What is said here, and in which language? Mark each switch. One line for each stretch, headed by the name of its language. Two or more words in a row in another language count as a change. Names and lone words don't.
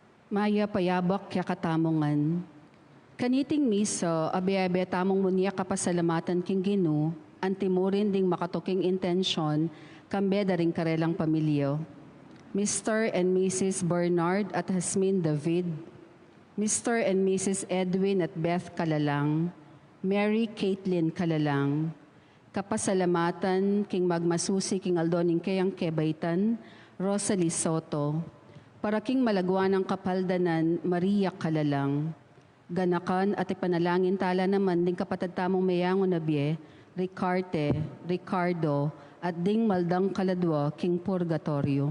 Pampanga: Maya payabak kya katamongan. Kaniting miso, abe-abe tamong munya kapasalamatan king Gino, antimurin ding makatuking intensyon, kambeda ring karelang pamilyo.
English: Mr. and Mrs.
Pampanga: Bernard at Hasmin David, Mr.
English: and Mrs.
Pampanga: Edwin at Beth Kalalang, Mary Caitlin Kalalang, kapasalamatan king magmasusi king aldoning kayang kebaitan, Rosalie Soto, para king malagwan ng kapaldanan, Maria Kalalang, ganakan at ipanalangin tala naman ding kapatid tamong mayango na biye, Ricardo, at ding maldang kaladwa king purgatorio.